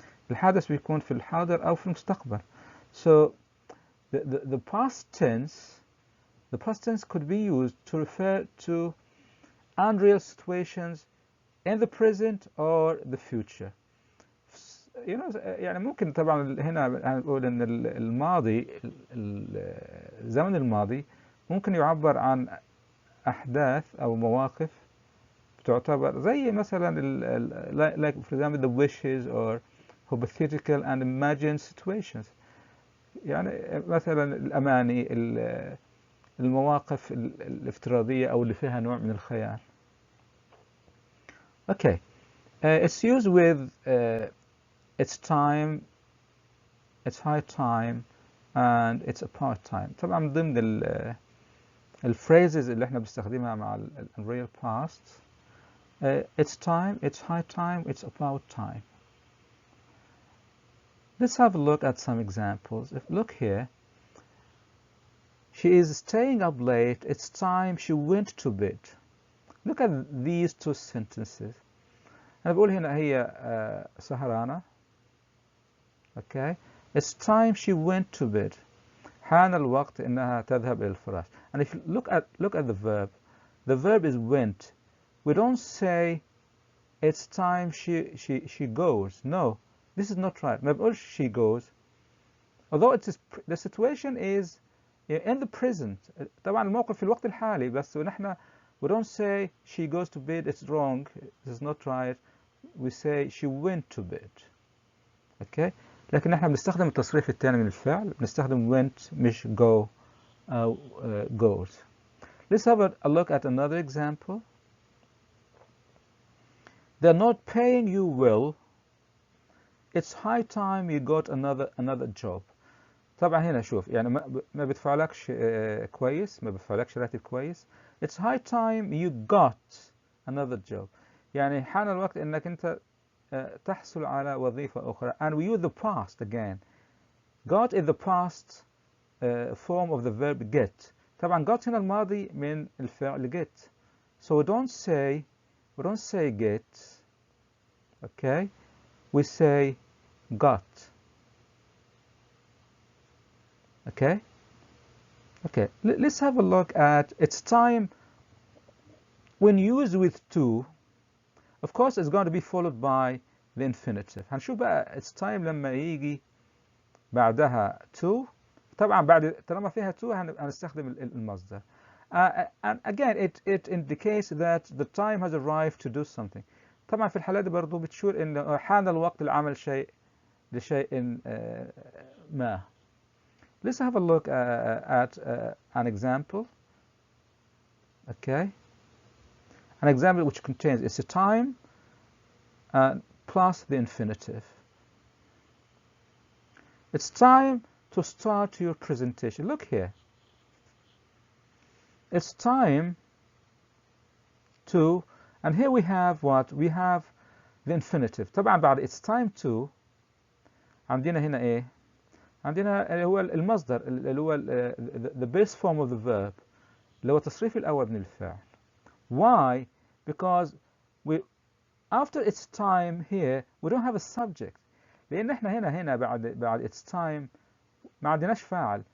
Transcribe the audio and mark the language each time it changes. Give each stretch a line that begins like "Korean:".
Arabic: الحدث بيكون في الحاضر او في المستقبل.
English: So the past tense could be used to refer to unreal situations in the present or the future.
Arabic: يعني ممكن طبعا هنا نقول ان الماضي الزمن الماضي ممكن يعبر عن احداث او مواقف تعتبر زي مثلا
English: like for example the wishes or hypothetical and imagined situations.
Arabic: يعني مثلا الأماني، المواقف الافتراضية أو اللي فيها نوع من الخيال.
English: Okay, it's used with it's time, it's high time, and it's about time.
Arabic: طبعا من ضمن الphrases اللي احنا بنستخدمها مع real past.
English: It's time, it's high time, it's about time. Let's have a look at some examples. Look here. She is staying up late. It's time she went to bed. Look at these two sentences.
Arabic: أنا بقول هنا هي سهرانة. Okay.
English: It's time she went to bed.
Arabic: حان الوقت إنها تذهب إلى الفراش.
English: And if you look at the verb is went. We don't say it's time she goes. No. This is not right.
Arabic: ما بقولش
English: she goes. Although the situation is in the present.
Arabic: طبعا الموقف في الوقت الحالي بس ونحن
English: we don't say she goes to bed. It's wrong. This is not right. We say she went to bed. Okay.
Arabic: لكن نحن بنستخدم التصريف الثاني من الفعل. بنستخدم went مش go أو goes.
English: Let's have a look at another example. They're not paying you well. It's high time you got another job.
Arabic: طبعا هنا شوف يعني ما بيدفعلكش كويس، ما بيدفعلكش راتب كويس.
English: It's high time you got another job.
Arabic: يعني حان الوقت انك انت تحصل على وظيفة أخرى.
English: And we use the past again. Got is the past form of the verb get.
Arabic: طبعا got هنا الماضي من الفعل get.
English: So we don't say get. Okay. We say got. Okay. Let's have a look at it's time. When used with to, of course it's going to be followed by the infinitive.
Arabic: هنشوف بقى it's time لما يجي بعدها to. طبعا بعد طالما فيها to هنستخدم المصدر.
English: And again it indicates that the time has arrived to do something.
Arabic: طبعا في الحالة دي برضو بتشير ان حان الوقت لعمل شيء لشيء ما.
English: Let's have a look at an example. Okay, an example which contains it's a time plus the infinitive. It's time to start your presentation. Look here. It's time to, and here we have what? We have the infinitive.
Arabic: طبعا بعد it's time to عندنا هنا ايه؟ عندنا اللي هو المصدر اللي هو
English: the base form of the verb
Arabic: اللي هو التصريف الأول من الفعل.
English: Why? Because after it's time here we don't have a subject.
Arabic: لأن احنا هنا بعد it's time ما عندناش فاعل.